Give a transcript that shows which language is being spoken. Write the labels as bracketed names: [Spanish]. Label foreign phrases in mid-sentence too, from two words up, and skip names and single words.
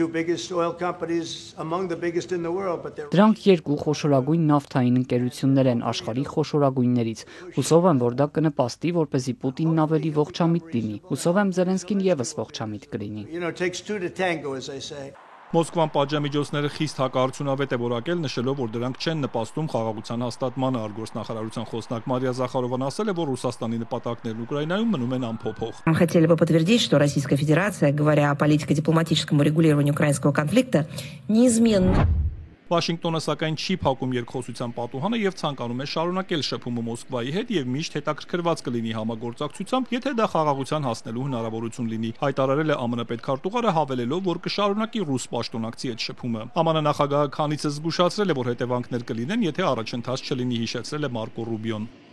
[Armenian] Դրանք 2 խոշորագույն նավթային ընկերություններ են աշխարհի խոշորագույններից։ Հուսով եմ, որ դա կնպաստի, որպեսզի Պուտինն ավելի ողջամիտ լինի։ Հուսով եմ Զելենսկին եւս ողջամիտ կլինի։ Մոսկվան պատժամիջոցները խիստ հակարդյունավետ է որակել, նշելով, որ դրանք չեն նպաստում խաղաղության հաստատմանը։ Արտգործնախարարության խոսնակ Մարիա Զախարովան ասել է, որ Ռուսաստանի նպատակներն Ուկրաինայում մնում են անփոփոխ։ [Russian] Хотели бы подтвердить, что Российская Федерация, говоря о политико-дипломатическом урегулировании украинского конфликта, неизменно. [Armenian] Վաշինգտոնը սակայն չի փակում երկխոսության պատուհանը եւ ցանկանում է շարունակել շփումը Մոսկվայի հետ եւ միշտ հետաքրքրված կլինի համագործակցությամբ, եթե դա խաղաղության հասնելու հնարավորություն լինի, հայտարարել է ԱՄՆ պետքարտուղարը, հավելելով, որ կշարունակի ռուս պաշտոնակցի հետ շփումը։ ԱՄՆ նախագահը քանիցս զգուշացրել է, որ հետևանքներ կլինեն, եթե առաջընթաց չլինի, հիշեցրել է Մարկո Ռուբիոն։